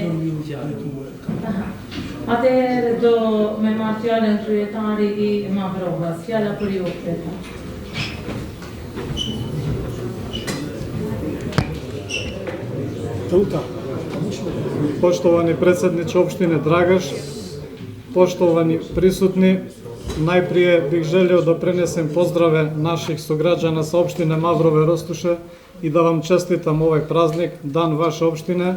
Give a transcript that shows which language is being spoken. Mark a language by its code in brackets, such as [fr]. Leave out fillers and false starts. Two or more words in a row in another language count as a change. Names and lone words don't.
[sq] atëherë do me marr fjalën kryetari i Mavrovës. Fjala për ju, kryetar. [sr] Poštovani predsjedniče opštine Dragaš, poštovani prisutni, najprije bih želio da prenesem pozdrave naših sugrađana sa opštine Mavrove Rostuše i da vam čestitam ovaj praznik, dan vaše opštine.